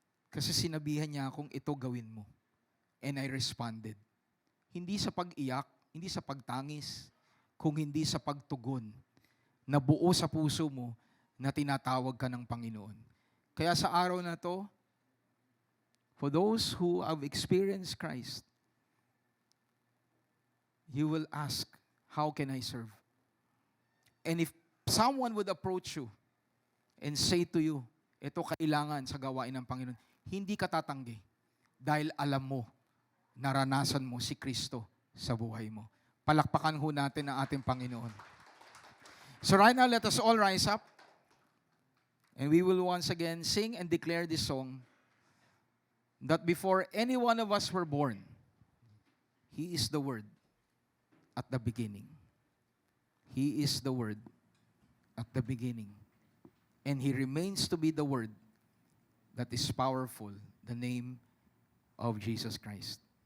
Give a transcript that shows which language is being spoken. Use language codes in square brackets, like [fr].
[tl] Kasi sinabihan niya akong ito gawin mo. [en] And I responded. [tl] Hindi sa pag-iyak, hindi sa pagtangis, kung hindi sa pagtugon na buo sa puso mo na tinatawag ka ng Panginoon. Kaya sa araw na to, [en] for those who have experienced Christ, you will ask, how can I serve? And if someone would approach you and say to you, [tl] ito kailangan sa gawain ng Panginoon, hindi ka tatanggi dahil alam mo, naranasan mo si Kristo sa buhay mo. Palakpakan ho natin ang ating Panginoon. [en] So right now, let us all rise up and we will once again sing and declare this song that before any one of us were born, He is the Word at the beginning. He is the Word at the beginning. And He remains to be the Word that is powerful, the name of Jesus Christ.